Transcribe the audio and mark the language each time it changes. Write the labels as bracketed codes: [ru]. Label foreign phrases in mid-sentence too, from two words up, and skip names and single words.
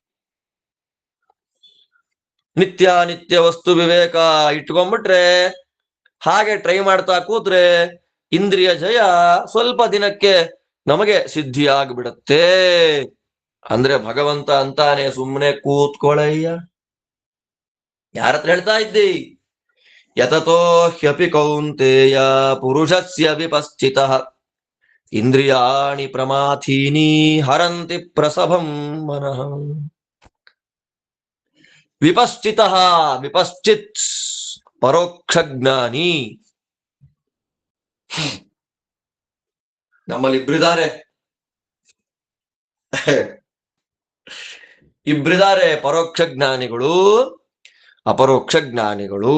[kn] ನಿತ್ಯ ವಸ್ತು ವಿವೇಕ ಇಟ್ಕೊಂಡ್ಬಿಟ್ರೆ, ಹಾಗೆ ಟ್ರೈ ಮಾಡ್ತಾ ಕೂತ್ರೆ ಇಂದ್ರಿಯ ಜಯ ಸ್ವಲ್ಪ ದಿನಕ್ಕೆ ನಮಗೆ ಸಿದ್ಧಿ ಆಗ್ಬಿಡತ್ತೆ. ಅಂದ್ರೆ ಭಗವಂತ ಅಂತಾನೆ, ಸುಮ್ಮನೆ ಕೂತ್ಕೊಳ್ಳಯ್ಯ. ಯಾರತ್ರ ಹೇಳ್ತಾ ಇದ್ದಿ? [sa] ಯತತೋ ಹ್ಯಪಿ ಕೌಂತೆಯ ಪುರುಷಸ್ಯ ವಿಪಶ್ಚಿತಃ ಇಂದ್ರಿಯಾಣಿ ಪ್ರಮಾಥೀನಿ ಹರಂತಿ ಪ್ರಸಭಂ ಮನಃ. ವಿಪಶ್ಚಿತಃ, ವಿಪಶ್ಚಿತ್ [kn] ಪರೋಕ್ಷ ಜ್ಞಾನಿ. ನಮ್ಮಲ್ಲಿ ಇಬ್ರಿದ್ದಾರೆ, ಇಬ್ರಿದ್ದಾರೆ ಪರೋಕ್ಷ ಜ್ಞಾನಿಗಳು, ಅಪರೋಕ್ಷ ಜ್ಞಾನಿಗಳು.